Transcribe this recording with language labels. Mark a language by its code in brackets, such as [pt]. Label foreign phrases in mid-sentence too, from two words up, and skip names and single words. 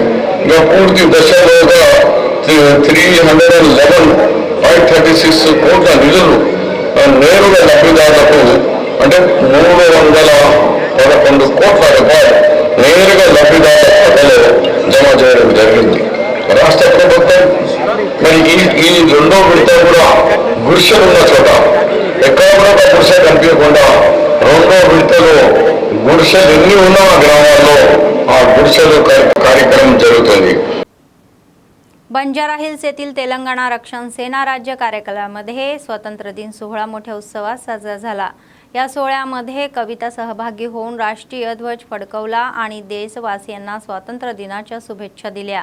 [te] ఇక పూర్తి దశలోగా 311.36 కోట్ల నిధులు నేరుగా లబ్ధిదారులకు, అంటే 311 కోట్ల రూపాయలు నేరుగా లబ్ధిదారుల ఖాతాలో జమ చేయడం జరిగింది. రాష్ట్ర ప్రభుత్వం మరి ఈ రెండో విడత కూడా గుడిసెలు ఉన్న చోట ఎక్కడ కూడా ఒక గుడిసె కనిపించకుండా రెండో విడతలో గుడిసెలు ఎన్ని ఉన్నా గ్రామాల్లో ఆ గుడిసెలు కార్యక్రమం జరుగుతుంది. [mr] बंजारा हिल्स येथील तेलंगणा रक्षण सेना राज्य कार्यालयामध्ये स्वतंत्र दिन सोहळा मोठ्या उत्सवात साजरा झाला। या सोहळ्यामध्ये कविता सहभागी होऊन राष्ट्रीय ध्वज फडकवला आणि देशवासियांना स्वातंत्र्य दिनाच्या शुभेच्छा दिल्या।